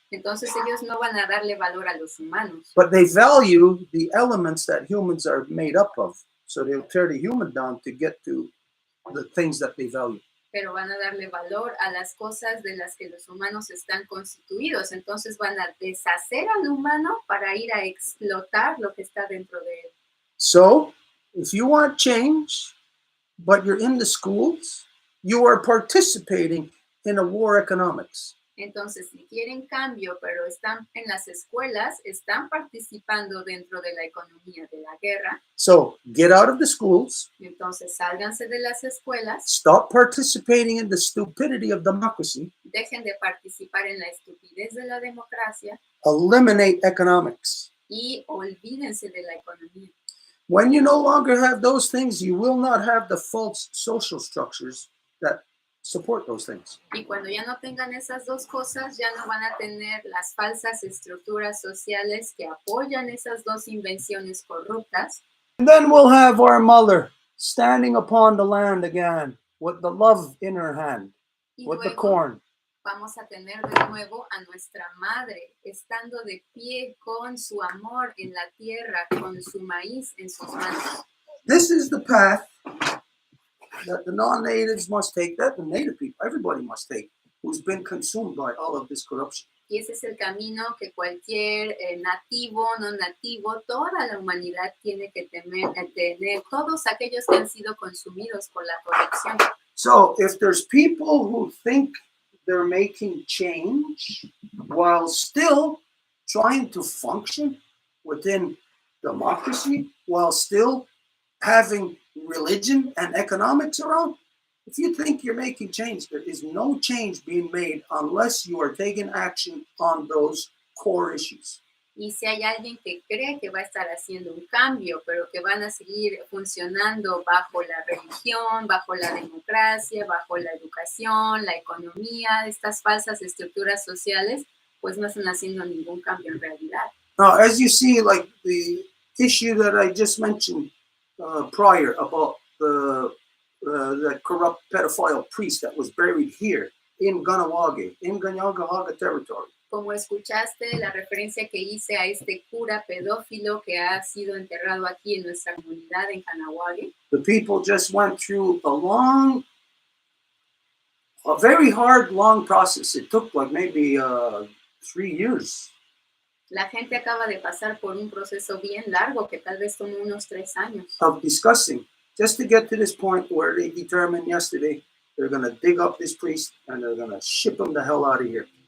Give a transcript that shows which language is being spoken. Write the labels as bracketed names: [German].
[Spanish] Entonces ellos no van a darle valor a los humanos, [English] but they value the elements that humans are made up of. So they'll tear the human down to get to the things that they value. [Spanish] pero van a darle valor a las cosas de las que los humanos están constituidos. Entonces van a deshacer al humano para ir a explotar lo que está dentro de él. [English] So if you want change, but you're in the schools, you are participating in a war economics. [Spanish] Entonces, si quieren cambio, pero están en las escuelas, están participando dentro de la economía de la guerra. [English] So get out of the schools, [Spanish] Entonces, sálganse de las escuelas, [English] stop participating in the stupidity of democracy, [Spanish] dejen de participar en la estupidez de la democracia [English] eliminate economics. [Spanish] y olvídense de la economía. [English] When you no longer have those things, you will not have the false social structures that support those things. [Spanish] Y cuando ya no tengan esas dos cosas, ya no van a tener las falsas estructuras sociales que apoyan esas dos invenciones corruptas. [English] And then we'll have our mother standing upon the land again with the love in her hand, [Spanish] Y [English] with the [Spanish] luego [English] corn. [Spanish] vamos a tener de nuevo a nuestra madre estando de pie con su amor en la tierra, con su maíz en sus manos. [English] This is the path that the non-natives must take, that the native people, everybody must take, who's been consumed by all of this corruption. [Spanish] Y ese es el camino que cualquier nativo, no nativo, toda la humanidad tiene que tener, todos aquellos que han sido consumidos por la corrupción. [English] So if there's people who think they're making change while still trying to function within democracy, while still having religion and economics around, if you think you're making change, there is no change being made unless you are taking action on those core issues. [Spanish] Y si hay alguien que cree que va a estar haciendo un cambio, pero que van a seguir funcionando bajo la religión, bajo la democracia, bajo la educación, la economía, estas falsas estructuras sociales, pues no están haciendo ningún cambio en realidad. [English] Now, as you see, like the issue that I just mentioned prior about the corrupt pedophile priest that was buried here in Ganawage, in Ganyangahaga territory. [Spanish] Como escuchaste la referencia que hice a este cura pedófilo que ha sido enterrado aquí en nuestra comunidad en Kanawage, [English] The people just went through a very hard, long process. It took like maybe 3 years. [Spanish] la gente acaba de pasar por un proceso bien largo que tal vez tomó unos 3 años. [English] Of discussing just to get to this point where they determined yesterday they're going to dig up this priest and they're going to ship him the hell out of here.